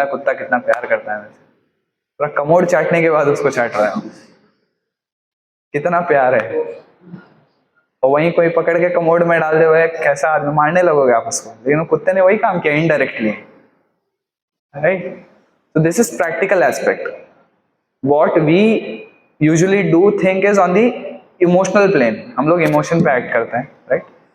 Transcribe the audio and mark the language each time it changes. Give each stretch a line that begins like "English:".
Hindi: मेरा कुत्ता कितना प्यार करता है, पूरा कमोड चाटने के बाद उसको चाट रहा है, कितना प्यार है। और वहीं कोई पकड़ के कमोड में डाल दे, वो कैसा आदमी, मारने लगोगे आप उसको, लेकिन कुत्ते ने वही काम किया indirectly, right?
English: So this is practical aspect. What we usually do think is on the emotional plane.
Hindi: हम लोग इमोशन पे एक्ट करते हैं, right?